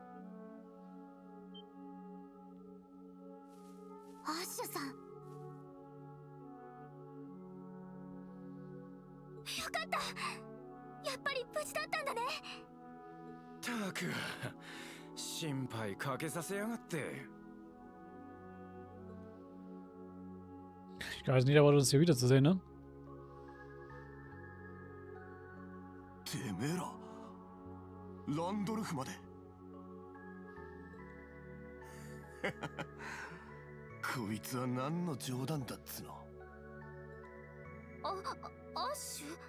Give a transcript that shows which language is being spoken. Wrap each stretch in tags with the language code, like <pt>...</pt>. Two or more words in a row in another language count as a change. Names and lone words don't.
<ja>アッシュさん。よかった。やっぱり無事だったんだね。たく、心配かけさせやがって。</ja> <de>Ich weiß nicht, aber uns hier wiederzusehen, ne?</de> <ja>てめえら、ランドルフまで。こいつは何の冗談だっつの。アッシュ？</ja>